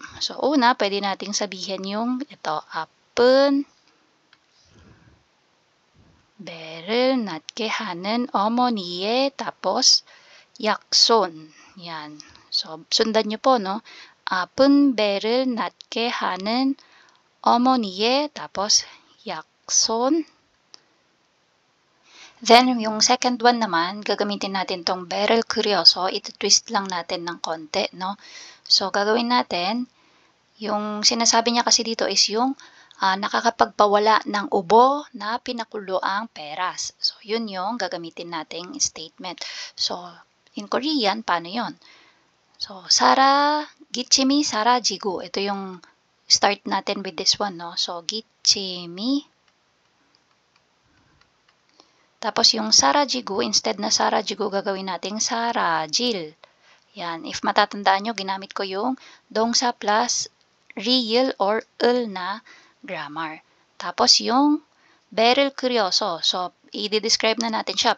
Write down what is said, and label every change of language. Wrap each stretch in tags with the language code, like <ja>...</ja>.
<tl>So, una, pwede nating sabihin yung, ito,</tl> <ko>아픈 배를 낫게 하는 어머니의,</ko> <tl>tapos 약손. Yan. So, sundan nyo po, no?</tl> <ko>아픈 배를 낫게 하는 어머니의, tapos 약손.</ko> <tl>Then, yung second one naman, gagamitin natin tong</tl> <ko>배를 끓여서,</ko> <tl>ito-twist lang natin ng konti, no? So, gagawin natin, yung sinasabi niya kasi dito is yung nakakapagpawala ng ubo na pinakulo ang peras. So, yun yung gagamitin nating statement. So, in Korean, paano yun?</tl> <ko>So, 기침이 사라지고.</ko> <tl>Ito yung start natin with this one, no?</tl> <ko>So, 기침이.</ko> <tl>Tapos, yung 사라지고, instead na 사라지고, gagawin nating 사라질. Yan. If matatandaan nyo, ginamit ko yung 동사 plus real or 을 na grammar. Tapos yung</tl> <ko>배를 끓여서.</ko> <tl>So, i-describe na natin siya.</tl>